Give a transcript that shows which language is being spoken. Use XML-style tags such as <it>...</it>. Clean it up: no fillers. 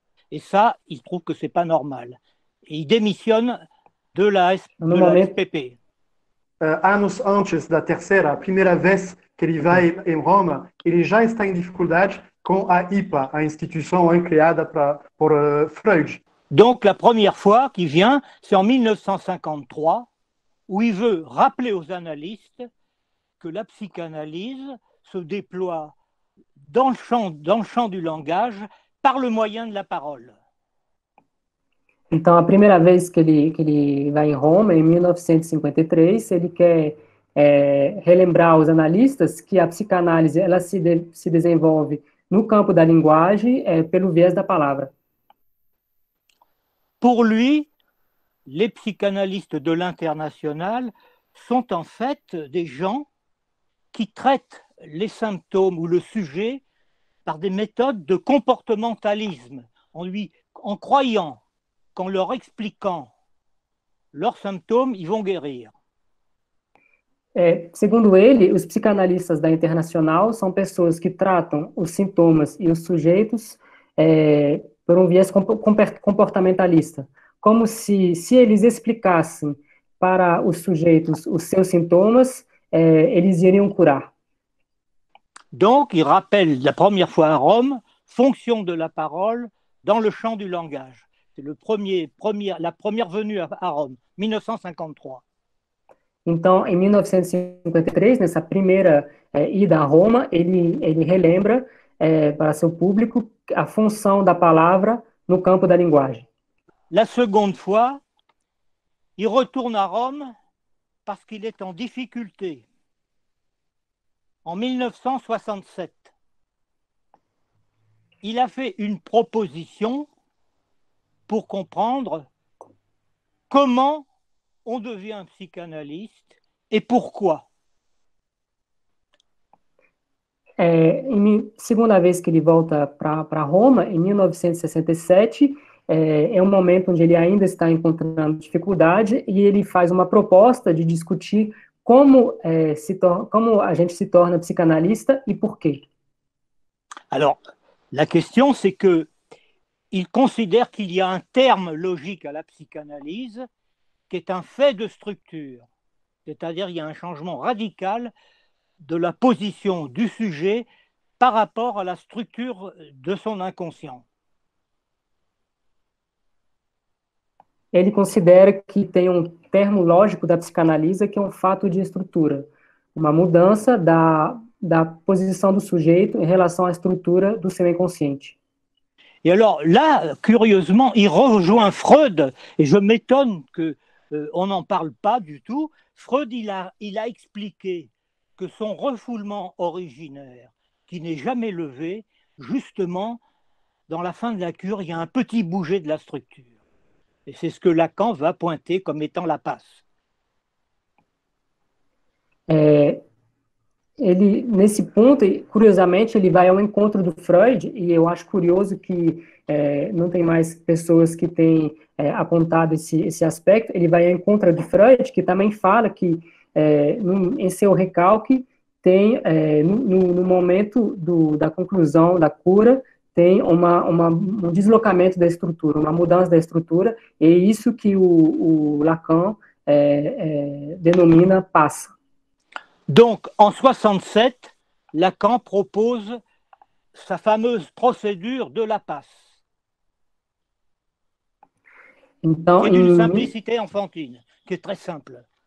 <fr>Et ça, il trouve que c'est pas normal. Et il démissionne de la</fr> <pt>No momento,</pt> <fr>SPP.</fr> <pt>Anos antes da terceira, a primeira vez que ele vai em Roma, ele já está em dificuldade com a IPA, a instituição criada por Freud.</pt> <fr>Donc la première fois qu'il vient, c'est en 1953, où il veut rappeler aux analystes que la psychanalyse se déploie dans le champ du langage par le moyen de la parole.</fr> <pt>então, a primeira vez que ele vai em Roma, em 1953, ele quer relembrar aos analistas que a psicanálise ela se desenvolve no campo da linguagem pelo viés da palavra.</pt> <fr>Pour lui, les psychanalystes de l'international sont en fait des gens qui traitent les symptômes ou le sujet par des méthodes de comportementalisme, en croyant qu'en leur expliquant leurs symptômes, ils vont guérir.</fr> <pt>Segundo ele, os psicanalistas da Internacional são pessoas que tratam os sintomas e os sujeitos por um viés comportamentalista, como se eles explicassem para os sujeitos os seus sintomas, eles iriam curar.</pt> <fr>Donc, il rappelle la première fois à Rome, fonction de la parole dans le champ du langage. C'est la première venue à Rome, 1953.</fr> <pt>Então, em 1953, nessa primeira ida a Roma, ele relembra para seu público a função da palavra no campo da linguagem.</pt> <fr>La seconde fois, il retourne à Rome parce qu'il est en difficulté. En 1967, il a fait une proposition pour comprendre comment on devient psychanalyste et pourquoi.</fr> <pt>Segunda vez que ele volta para Roma, em 1967, é um momento onde ele ainda está encontrando dificuldade e ele faz uma proposta de discutir como a gente se torna psicanalista e por quê.</pt> <fr>Alors, la question, c'est que il considère qu'il y a un terme logique à la psychanalyse qui est un fait de structure. C'est-à-dire il y a un changement radical de la position du sujet par rapport à la structure de son inconscient.</fr> <pt>Ele considera que tem um termo lógico da psicanálise que é um fato de estrutura, uma mudança da posição do sujeito em relação à estrutura do seu inconsciente.</pt> <fr>Et alors là, curieusement, il rejoint Freud, et je m'étonne qu'on n'en parle pas du tout. Freud, il a expliqué que son refoulement originaire, qui n'est jamais levé, justement, dans la fin de la cure, il y a un petit bouger de la structure. Et c'est ce que Lacan va pointer comme étant la passe.</fr> <pt>Ele, nesse ponto, curiosamente, ele vai ao encontro do Freud, e eu acho curioso que não tem mais pessoas que têm apontado esse aspecto. Ele vai ao encontro de Freud, que também fala que, em seu recalque, tem, no momento da conclusão da cura, tem um deslocamento da estrutura, uma mudança da estrutura, e é isso que o Lacan denomina passe.</pt> <fr>Donc, en 67, Lacan propose sa fameuse procédure de la passe,</fr> <pt>então,</pt> <fr>qui est d'une simplicité enfantine, qui est très simple.</fr>